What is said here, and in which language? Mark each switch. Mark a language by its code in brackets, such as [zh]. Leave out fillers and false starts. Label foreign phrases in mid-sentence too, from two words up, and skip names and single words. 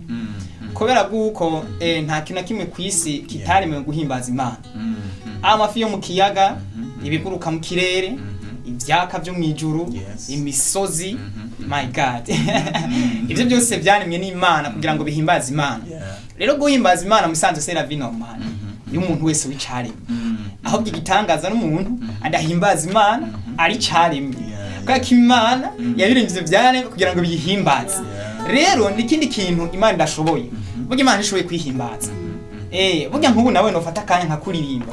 [rn] Kubera guko nta kintu kimwe kwisi kitaremewe guhimbaza Imana. Amafi yo mu kiyaga, ibiguruka mu kirere, ivyaka byo mwijuru, imisozi, [en] my God. [rn] Ivyo byose byanemye n'Imana kugira ngo bihimbaze Imana. Rero guhimbaza Imana mu bisanzwe [fr] c'est la vie normale [rn] y'umuntu wese w'icaremye. Ahubwo igitangaza n'umuntu adahimbaza Imana ari caremye. Kwa Imana yabiremvye byane kugira ngo biyihimbaze. Rero nikindi kintu Imana ndashoboye. Burya Imana ishoboye kwihimbaza. Burya nkubu nawe nofata kanya nkakuririmba.